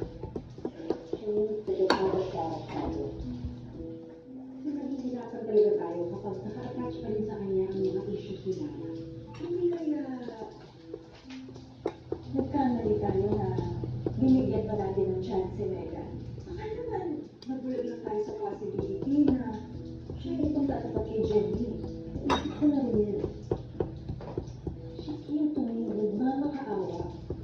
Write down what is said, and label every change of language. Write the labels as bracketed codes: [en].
[en] She needs to get out of that tayo. [tl] Nahihirapan talaga tayo kapag naka-attach pa rin sa kanya ang mga issues ni Dara. Hindi kaya nagkamali tayo na binigyan pa natin ng chance si Megan. Baka naman, mag-work lang tayo sa possibility na siya itong tatapat kay Jenny. Isip ko na rin yun. [en] She came to me with mama-kaawa.